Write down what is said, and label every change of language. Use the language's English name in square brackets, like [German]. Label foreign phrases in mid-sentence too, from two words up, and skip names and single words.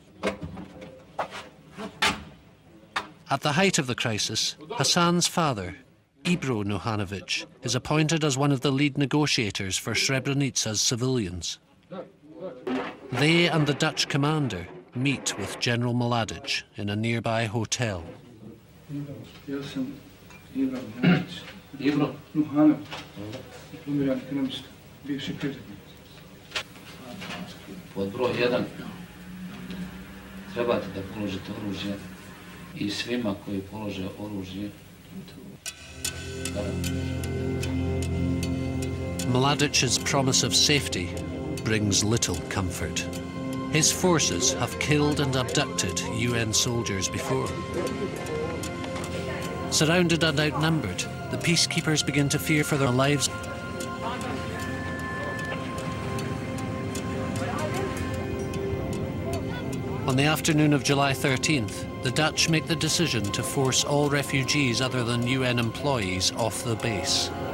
[English] At the height of the crisis, Hassan's father, Ibro Nuhanovic, is appointed as one of the lead negotiators for Srebrenica's civilians. They and the Dutch commander meet with General Mladic in a nearby hotel. [Bosnian] Ibro Nuhanovic, diplomirani ekonomista, bivši predsjednik. Pod broj 1, trebate da položite oružje I svima koji polože oružje. [English] Mladic's promise of safety brings little comfort. His forces have killed and abducted UN soldiers before. Surrounded and outnumbered, the peacekeepers begin to fear for their lives. On the afternoon of July 13th, the Dutch make the decision to force all refugees other than UN employees off the base.